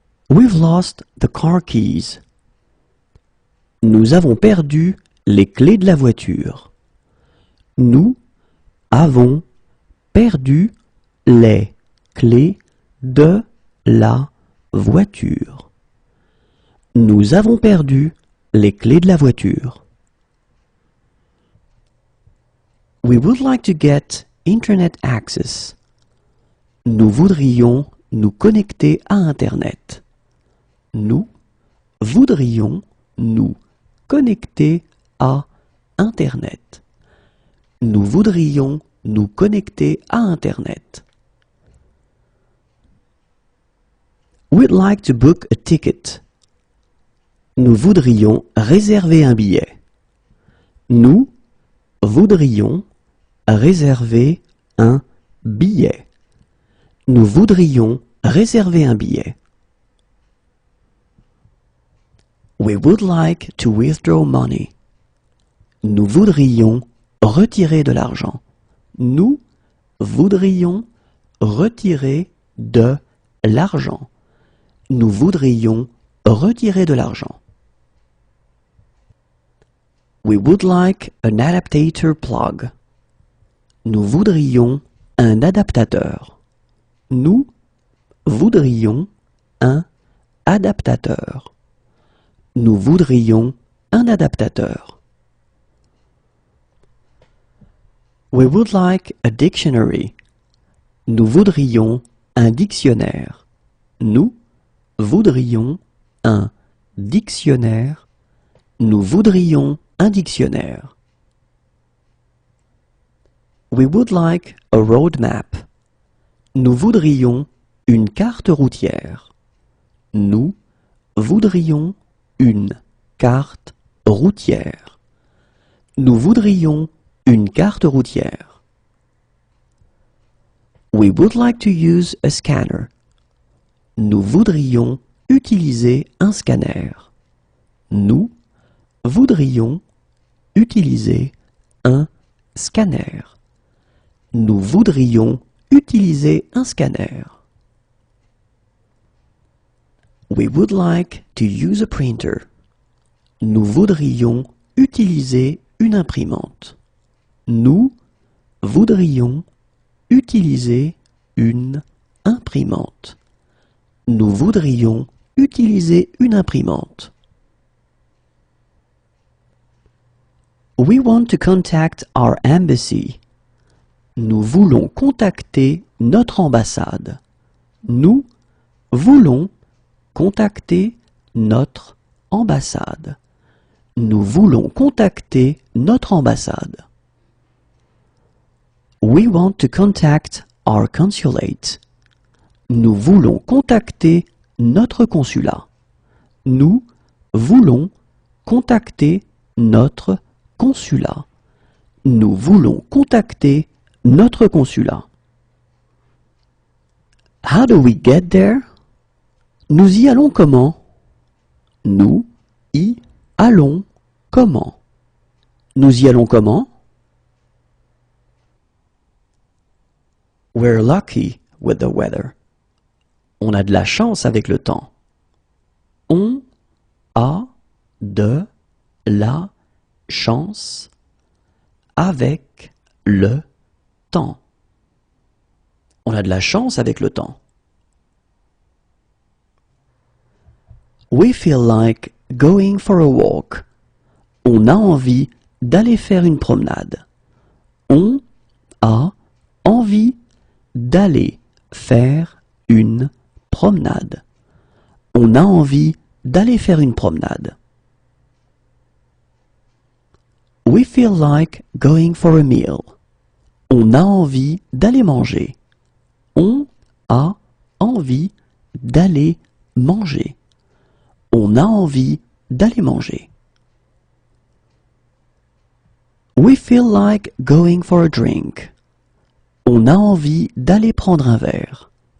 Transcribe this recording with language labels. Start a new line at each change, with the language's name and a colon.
English: We've lost the car keys.
French: Nous avons perdu les clés de la voiture. Nous avons perdu les clés de la voiture. Nous avons perdu les clés de la voiture.
English: We would like to get Internet access.
French: Nous voudrions nous connecter à Internet. Nous voudrions nous connecter à Internet. Nous voudrions nous connecter à Internet.
English: We'd like to book a ticket.
French: Nous voudrions réserver un billet. Nous voudrions réserver un billet. Nous voudrions réserver un billet.
English: We would like to withdraw money.
French: Nous voudrions retirer de l'argent. Nous voudrions retirer de l'argent. Nous voudrions retirer de l'argent.
English: We would like an adaptator plug.
French: Nous voudrions un adaptateur. Nous voudrions un adaptateur. Nous voudrions un adaptateur.
English: We would like a dictionary.
French: Nous voudrions un dictionnaire. Nous voudrions un dictionnaire. Nous voudrions un dictionnaire.
English: We would like a road map.
French: Nous voudrions une carte routière. Nous voudrions une carte routière. Nous voudrions une carte routière.
English: We would like to use a scanner.
French: Nous voudrions utiliser un scanner. Nous voudrions utiliser un scanner. Nous voudrions utiliser un scanner.
English: We would like to use a printer.
French: Nous voudrions utiliser une imprimante. Nous voudrions utiliser une imprimante. Nous voudrions utiliser une imprimante.
English: We want to contact our embassy.
French: Nous voulons contacter notre ambassade. Nous voulons contacter notre ambassade. Nous voulons contacter notre ambassade.
English: We want to contact our consulate.
French: Nous voulons contacter notre consulat. Nous voulons contacter notre consulat. Nous voulons contacter notre consulat.
English: How do we get there?
French: Nous y allons comment? Nous y allons comment? Nous y allons comment?
English: We're lucky with the weather.
French: On a de la chance avec le temps. On a de la chance avec le temps. On a de la chance avec le temps.
English: We feel like going for a walk.
French: On a envie d'aller faire une promenade. On a envie d'aller faire une promenade. On a envie d'aller faire une promenade.
English: We feel like going for a meal.
French: On a envie d'aller manger. On a envie d'aller manger. On a envie d'aller manger.
English: We feel like going for a drink.
French: On a envie d'aller prendre un verre.